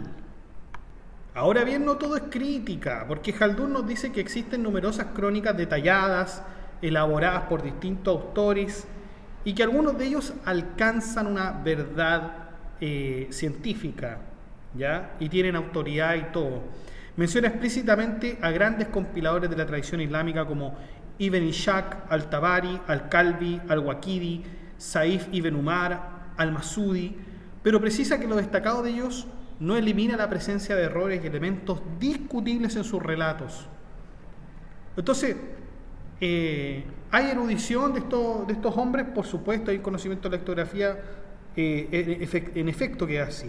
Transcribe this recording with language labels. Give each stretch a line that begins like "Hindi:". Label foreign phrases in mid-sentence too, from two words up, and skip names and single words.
Spanish: Ahora bien, no todo es crítica, porque Haldún nos dice que existen numerosas crónicas detalladas elaboradas por distintos autores y que algunos de ellos alcanzan una verdad científica, ¿ya? Y tienen autoridad y todo. Menciona explícitamente a grandes compiladores de la tradición islámica como Ibn Ishaq, Al-Tabari, Al-Kalbi, Al-Waqidi, Saif ibn Umar, Al-Masudi, pero precisa que lo destacado de ellos no elimina la presencia de errores y elementos discutibles en sus relatos. Entonces, ¿hay erudición de estos hombres? Por supuesto, hay conocimiento de la lectografía, en efecto que es así.